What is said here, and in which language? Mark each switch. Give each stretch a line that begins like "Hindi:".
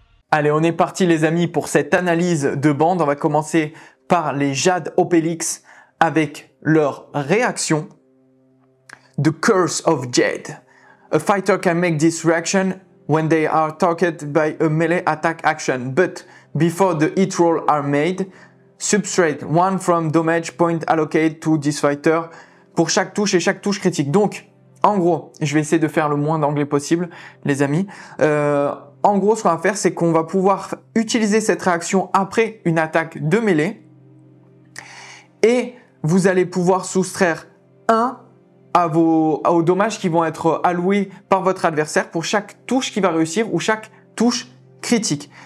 French: Allez, on est parti les amis pour cette analyse de bande. On va commencer par les Jade Obélix avec leur réaction.
English: The Curse of Jade. A fighter can make this reaction when they are targeted by a melee attack action, but before the hit roll are made, subtract one from damage point allocated to this fighter
French: pour chaque touche et chaque touche critique. Donc, en gros, je vais essayer de faire le moins d'anglais possible, les amis. En gros, ce qu'on va faire, c'est qu'on va pouvoir utiliser cette réaction après une attaque de mêlée et vous allez pouvoir soustraire 1 aux dommages qui vont être alloués par votre adversaire pour chaque touche qui va réussir ou chaque touche critique.